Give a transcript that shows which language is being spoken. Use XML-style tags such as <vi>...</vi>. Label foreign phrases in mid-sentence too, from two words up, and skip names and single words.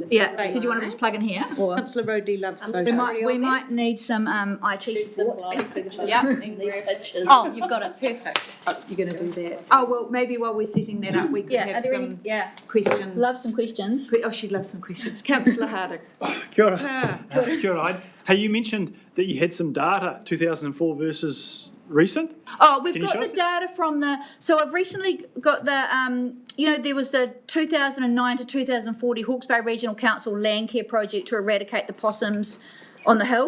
<en>Yeah, so do you want to just plug in here? Or Councillor Rodey loves we might need some IT support. Oh, you've got it. Perfect. Oh, you're going to do that. Oh, well, maybe while we're setting that up, we could have some questions. Love some questions. Oh, she'd love some questions. Councillor Harding.</en> <mi>Kia ora. Kia ora.</mi> <en>Hey, you mentioned that you had some data, 2004 versus recent. Oh, we've got the data from so I've recently got the, there was the 2009 to 2040 Hawke's Bay Regional Council Land Care Project to eradicate the possums on the hill.</en>